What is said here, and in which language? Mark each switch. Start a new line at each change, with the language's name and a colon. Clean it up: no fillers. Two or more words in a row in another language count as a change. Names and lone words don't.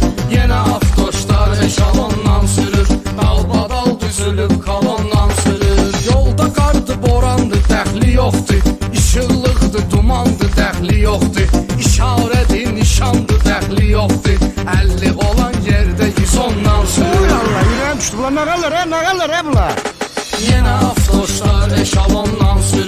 Turkish: Yine avtoşlar eşalondan sürür, dalbadal düzülüp kalondan sürür.
Azerbaijani: Yolda qardı, borandı, dəxli yoxdur. İşıqlıqdı, dumandı, dəxli yoxdur. İşarədir, nişandı, dəxli yoxdur. 50 olan yerdə 110-dan sürür.
Turkish: Uy Allah yüreğim düştü bunlar ne kalır he bunlar. Yine avtoşlar eşalondan